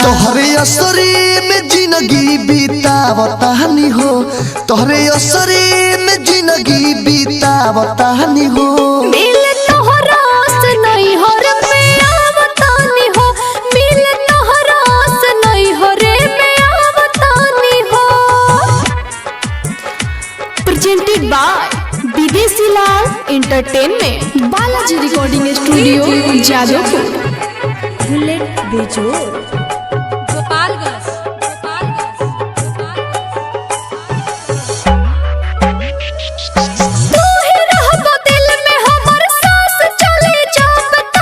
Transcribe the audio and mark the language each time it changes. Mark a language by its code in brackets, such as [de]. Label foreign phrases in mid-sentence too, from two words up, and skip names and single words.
[bho] तोहरे असरी में जिंदगी बीतावतानी हो, तोहरे असरी में जिंदगी बीतावतानी हो। मिल तोहरा से नहीं हो रे प्यावतानी हो, मिल तोहरा से नहीं हो रे प्यावतानी हो। [en] Presented by Videshi Lal Entertainment, Balaji Recording Studio Jadavpur. [bho] बुलेट बेजोड़ गोपालगंज। तू ही रहबो दिल में हमर सांस चले जाबता,